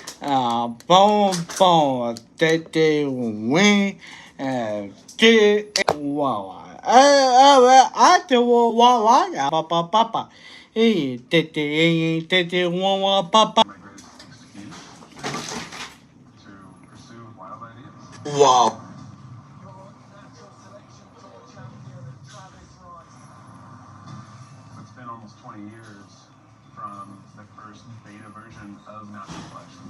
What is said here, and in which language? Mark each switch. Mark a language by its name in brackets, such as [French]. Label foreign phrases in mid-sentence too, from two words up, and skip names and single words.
[English] bon day win day wawa I do wawa papa day wawa papa. Wow. It's been almost 20 years from the first beta version of Natural Selection.